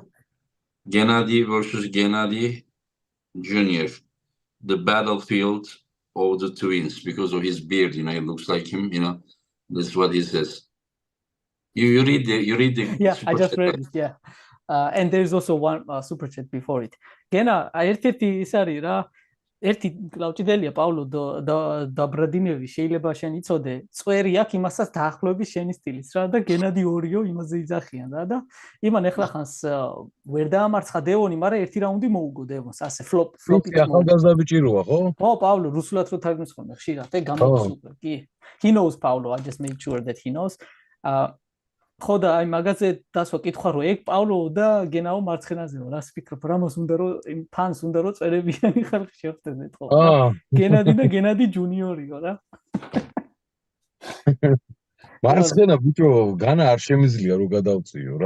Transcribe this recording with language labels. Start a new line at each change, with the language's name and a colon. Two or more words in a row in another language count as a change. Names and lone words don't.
English: Genadi versus Genadi Jr. The battlefield of the twins, because of his beard, it looks like him, This is what he says. You read the Yeah, I super just chat, read right? it, yeah. And there is also one super chat before it. Gena,
Georgian: ერთ-ერთი ის არის რა, ერთი კლავჭიდელია პავლო დაბრადინევი, შეიძლება შენ იცოდე, წვერი აქვს იმასაც დაახლოების შენი სტილის რა და გენადი ორიო იმაზე იძახიან რა და იმან ეხლა ხანს ვერ დაამარცხა დევონი, მაგრამ ერთი რაუნდი მოუგო დევონს, ასე ფლოპით კი, ახალგაზრდა ბიჭი როა, ხო? ხო, პავლო, რუსულად რო თარგმნის ხოლმე ხშირად, გამოდის სუპერ, კი. He knows Paulo, I just made sure that he knows. ხო და აი მაგაზე დასვა კითხვა რომ ეგ პავლო და გენაო მარცხენაზეო, რას ფიქრობ, რამოს უნდა რომ იმ ფანს უნდა რომ წერებიანი ხალხი შევხვდეთ ხო? გენადი და გენადი ჯუნიორიო რა. მარცხენა ბიჭო, განა არ შემიძლია რომ გადავწიო რა.